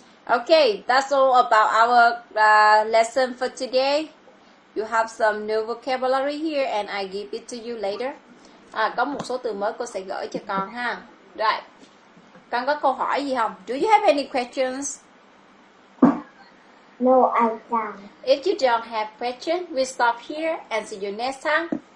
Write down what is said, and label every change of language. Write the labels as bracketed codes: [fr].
[en] Okay, that's all about our lesson for today. You have some new vocabulary here and I give it to you later. [vi] Có một số từ mới cô sẽ gửi cho con ha. Rồi. Con có câu hỏi gì không? [en] Do you have any questions? No, I don't. If you don't have questions, we stop here and see you next time.